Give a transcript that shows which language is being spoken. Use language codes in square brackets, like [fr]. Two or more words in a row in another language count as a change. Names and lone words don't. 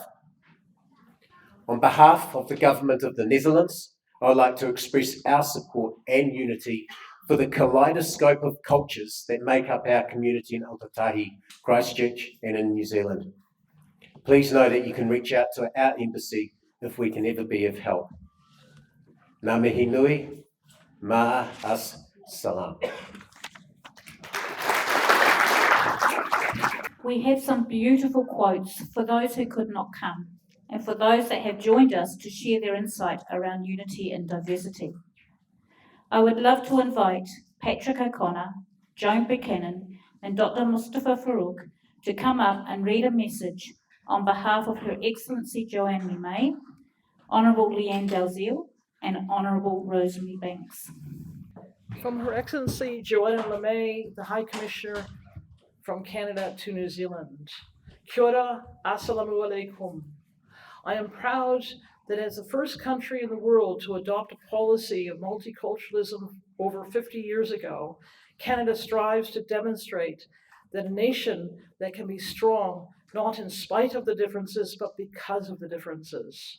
[en] On behalf of the Government of the Netherlands, I would like to express our support and unity for the kaleidoscope of cultures that make up our community in Aotearoa, Christchurch, and in New Zealand. Please know that you can reach out to our embassy if we can ever be of help. [mi] Ngā mihi nui, [ar] مع السلامة. [en] We have some beautiful quotes for those who could not come, and for those that have joined us to share their insight around unity and diversity. I would love to invite Patrick O'Connor, Joan Buchanan, and Dr. Mustafa Farouk to come up and read a message on behalf of Her Excellency Joanne Limay, Honourable Leanne Dalziel, and Honourable Rosemary Banks. From Her Excellency Joanne Limay, the High Commissioner from Canada to New Zealand. [mi] Kia ora, [ar] السلام عليكم. [en] I am proud that as the first country in the world to adopt a policy of multiculturalism over 50 years ago, Canada strives to demonstrate that a nation that can be strong, not in spite of the differences, but because of the differences.